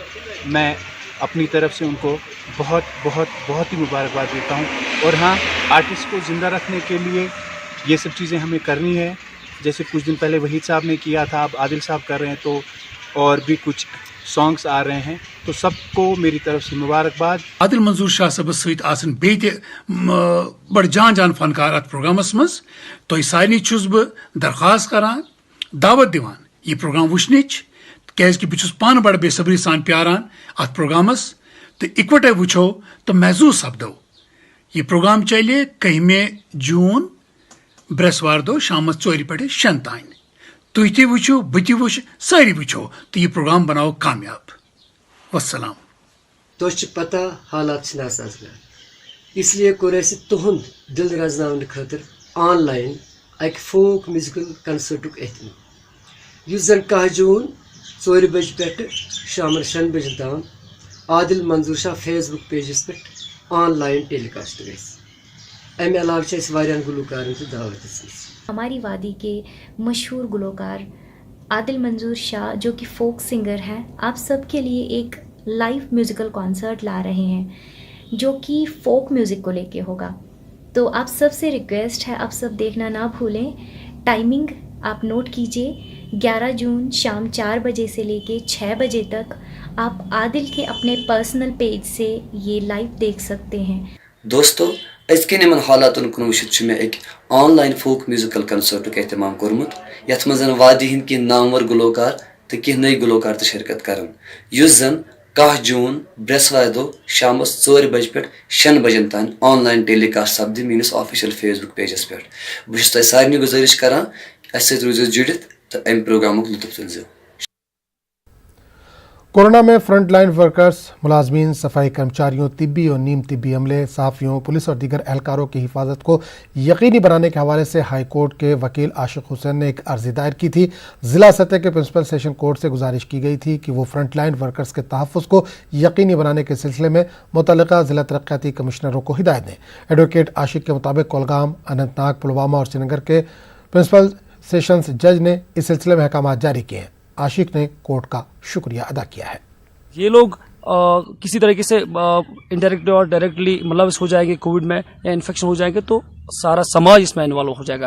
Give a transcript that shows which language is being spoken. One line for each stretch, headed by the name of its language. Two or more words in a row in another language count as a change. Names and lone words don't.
Urdu: میں اپنی طرف سے ان کو بہت ہی مبارکباد دیتا ہوں۔ اور ہاں، آرٹسٹ کو زندہ رکھنے کے لیے یہ سب چیزیں ہمیں کرنی ہے، جیسے کچھ دن پہلے وحید صاحب نے کیا تھا، اب عادل صاحب کر رہے ہیں، تو اور بھی کچھ سانگس آ رہے ہیں، تو سب کو میری طرف سے مبارکباد۔
Kashmiri: عادل منظور شاہ صبس ست آسن بیت بڑ جان فنکار ات پروگرامس مز تہ سارے چھس بہ درخواست کران، دعوت دیوان یہ پروگرام وچنچ، کیازکہ بہت پانہ بڑ بے صبری سان پیاران ات پروگرامس، تو اکوٹے وچھو تو محظوظ سپدو۔ یہ پروگرام چلے 1 جون برسوار دہ شام 4 پہ 6 تان۔ تھی تہ وچھو، بہ تہ وچھ، ساری وچھو، تو یہ پروگرام بناو کامیاب۔ والسلام۔ تو پتہ حالات سازگار، اس لیے کور اس تہند دل رزناؤن خاطر
English: online
Kashmiri: اک
English: folk musical
Kashmiri: کنسرٹک اہتمام، اس زن 10 جون 4 بج پہ شام 6 بجے تام عادل منظور شاہ فیس بک پیجس پہ
English: online telecast
Kashmiri: گھس۔ امہ علاوہ واریاہن گلوکارن تہ دعوت دِژمٕژ۔
Urdu: ہماری وادی کے مشہور گلوکار عادل منظور شاہ جو کہ
English: folk singer
Urdu: ہیں، آپ سب کے لیے ایک
English: live musical concert
Urdu: لا رہے ہیں جو کہ
English: folk music
Urdu: کو لے کے ہوگا۔ تو آپ سب سے ریکویسٹ ہے، آپ سب دیکھنا نہ بھولیں۔ ٹائمنگ آپ نوٹ کیجئے، 11 جون شام 4 بجے سے لے کے 6 بجے تک آپ عادل کے اپنے
English: personal page
Urdu: سے یہ لائیو دیکھ سکتے ہیں۔
Kashmiri: دوستو، ازکن ان حالات کن وچت میں ایک
English: online folk musical concert
Kashmiri: اہتمام کورمت، یت مز وادی ہند کی نامور گلوکار تو کی نئی گلوکار تہ شرکت کرن، اس زن 10 جون برسوار دہ شام 4 بج پہ 6 بجن تان
English: online telecast
Kashmiri: سپدِ میس
English: official Facebook
Kashmiri: پیجس پہ۔ بہت تہ سارے گزارش کران اس سۭتۍ روٗزِو جُڑِتھ تو ام پروگرامک لطف تُلزِو۔
Urdu: کورونا میں
English: front line workers,
Urdu: ملازمین، صفائی کرمچاریوں، طبی اور نیم طبی عملے، صحافیوں، پولیس اور دیگر اہلکاروں کی حفاظت کو یقینی بنانے کے حوالے سے
English: high court
Urdu: کے وکیل عاشق حسین نے ایک عرضی دائر کی تھی۔ ضلع سطح کے
English: principal session court
Urdu: سے گزارش کی گئی تھی کہ وہ
English: front line workers
Urdu: کے تحفظ کو یقینی بنانے کے سلسلے میں متعلقہ ضلع ترقیاتی کمشنروں کو ہدایت دیں۔ ایڈوکیٹ عاشق کے مطابق کولگام، اننت ناگ، پلوامہ اور سری نگر کے
English: principal sessions judge
Urdu: نے اس سلسلے میں احکامات جاری کیے ہیں۔ عاشق نے کورٹ کا شکریہ ادا کیا ہے۔ یہ لوگ کسی طریقے سے انڈائریکٹلی اور ڈائریکٹلی ملوث ہو جائیں گے کووڈ میں یا انفیکشن ہو جائیں گے تو سارا سماج اس میں انوالو ہو جائے گا۔